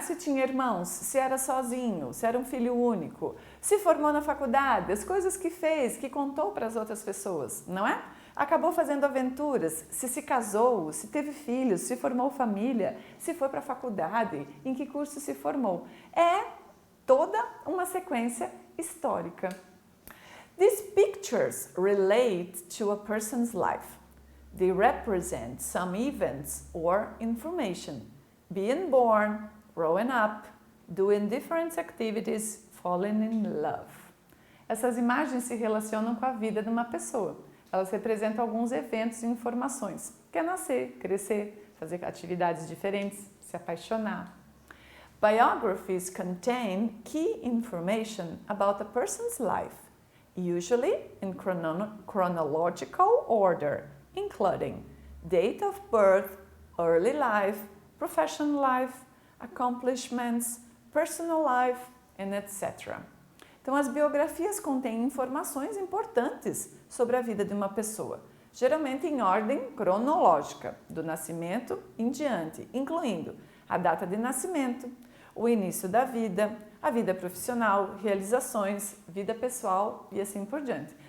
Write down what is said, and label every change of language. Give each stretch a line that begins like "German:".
Portuguese: Se tinha irmãos, se era sozinho, se era um filho único, se formou na faculdade, as coisas que fez, que contou para as outras pessoas, não é? Acabou fazendo aventuras, se casou, se teve filhos, se formou família, se foi para a faculdade, em que curso se formou. É toda uma sequência histórica.
English: These pictures relate to a person's life. They represent some events or information. Being born, growing up, doing different activities, falling in love.
Portuguese: Essas imagens se relacionam com a vida de uma pessoa. Elas representam alguns eventos e informações, que é nascer, crescer, fazer atividades diferentes, se apaixonar.
English: Biographies contain key information about a person's life, usually in chronological order, including date of birth, early life, professional life, accomplishments, personal life, and etc.
Portuguese: Então, as biografias contêm informações importantes sobre a vida de uma pessoa, geralmente em ordem cronológica, do nascimento em diante, incluindo a data de nascimento, o início da vida, a vida profissional, realizações, vida pessoal e assim por diante.